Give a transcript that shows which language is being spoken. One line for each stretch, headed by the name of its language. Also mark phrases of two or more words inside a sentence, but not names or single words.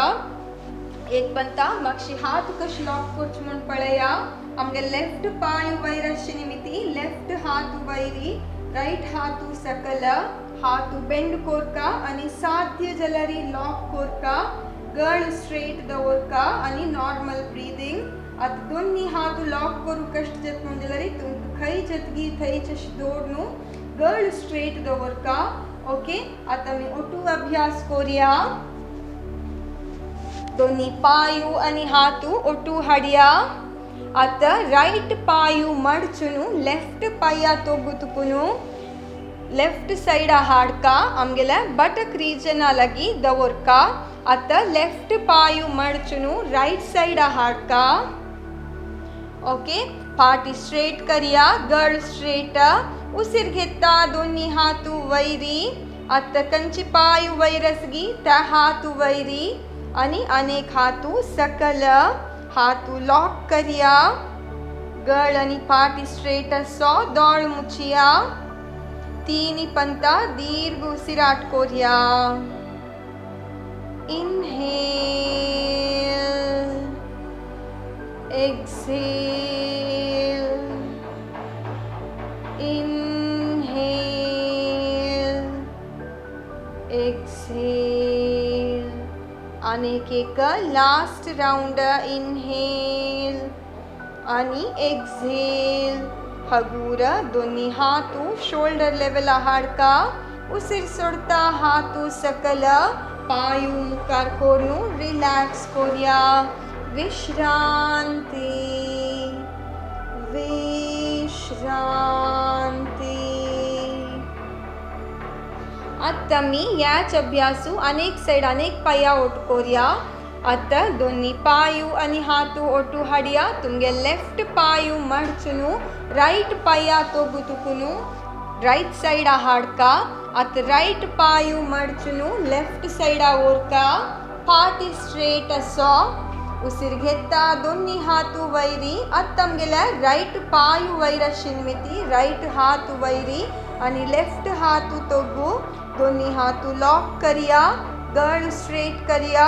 Konkani: एक पंता मागशी हात कश लॉक करच म्हण पळया. आमगे लेफ्ट पाय वैरश निमिती लेफ्ट हात वैरी राइट हातू सकल हातू बेंड कोरका आणि साध्य जलरी लॉक कोरका. गळ स्ट्रेट दवरका आणि
English: normal breathing.
Konkani: आता दोन्ही हात लॉक करू कष्ट जत म्हणजे तुमक खै जतगी थै चश दोडनु गळ स्ट्रेट दवरका. ओके, आता मी ओटू अभ्यास करूया. दोन्ही पायू आणि हातू ओटू हाडिया. आता राइट पायू मडचुनु लेफ्ट पाया तोगुतुकुनु लेफ्ट सैड हाडका आमगेला
English: buttock region
Konkani: लगी दवरका. आता लेफ्ट पायू मडचुनु राइट सैड हाडका. ओके, पाटी स्ट्रेट करिया. गळ स्ट्रेट. उसिर घेता दोन्ही हातू वैरी. आता कंची पायू वैरसगी त्या हातू वैरी आणि अनेक हातू सकल. हातू लॉक करिया. गळ आणि पाटी स्ट्रेट असो. दोळ मुचिया. तीन पंता दीर्घ उसिराट कोरिया.
English: inhale, exhale, inhale, exhale.
Konkani: अनेक एक
English: last round.
Konkani: इनहेल आणि एक्झेल. हगूर दोन्ही हातू
English: shoulder level
Konkani: हाडका. उसिर सोडता हातू सकल. पायू मुखार कोरनु रिलॅक्स कोरिया. विश्रांती, विश्रांती. आता मी याच अभ्यासू अनेक साइड अनेक पाया ओट कोरिया. आता दोन्ही पायू आणि हातू ओटू हाडिया. तुमगे लेफ्ट पायू मडचुनु राइट पाया तोगुतुकुनु राइट सैड हाडका. आता राइट पायू मडचुनु लेफ्ट सैड ओरका. पाटी स्ट्रेट असो. उसिर घेता दोन्ही हातू वैरी. आता आमगेला राइट पायू वैरशिन्मिती राइट हातू वैरी आणि लेफ्ट हातू तोगु. दोन्ही हातू लॉक करिया. गळ स्ट्रेट करिया.